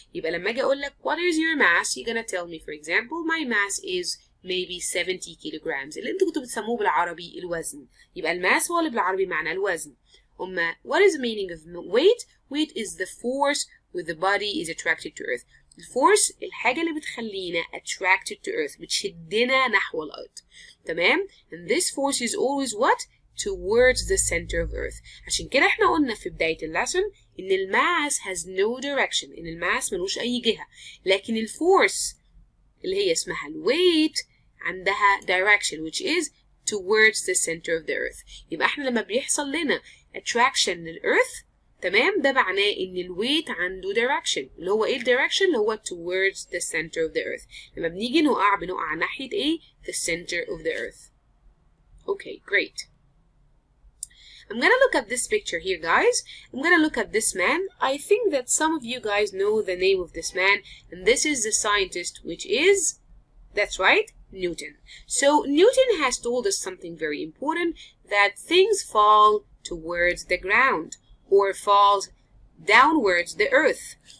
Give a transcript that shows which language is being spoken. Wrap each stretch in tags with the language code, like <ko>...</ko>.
<ar>يبقى لما اجي اقول لك</ar> <en>what is your mass, you're gonna tell me, for example, my mass is maybe 70 kilograms.</en> <ar>اللي انتوا كنتوا بتسموه بالعربي الوزن. يبقى الماس هو اللي بالعربي معناه الوزن. أما</ar> <en>what is the meaning of weight? Weight is the force with the body is attracted to earth.</en> <ar>الفورس الحاجة اللي بتخلينا</ar> <en>attracted to earth،</en> <ar>بتشدنا نحو الأرض. تمام؟</ar> <en>And this force is always what? Towards the center of earth.</en> <ar>عشان كده احنا قلنا في بداية اللسن إن الماس</ar> <en>has no direction.</en> <ar>إن الماس ملوش أي جهة. لكن الفورس اللي هي اسمها الويت عندها</ar> <en>direction which is towards the center of the earth.</en> <ar>يبقى احنا لما بيحصل لنا attraction للأرث، تمام، ده معناه ان الويت عنده direction. اللي هو ايه الدايركشن؟ اللي هو</ar> <en>towards the center of the earth.</en> <ar>لما بنيجي نقع بنقع ناحية ايه؟</ar> <en>the center of the earth. Okay, great. I'm gonna look at this picture here, guys. I'm gonna look at this man. I think that some of you guys know the name of this man, and this is the scientist, which is, that's right, Newton. So Newton has told us something very important, that things fall towards the ground or falls downwards the earth.</en>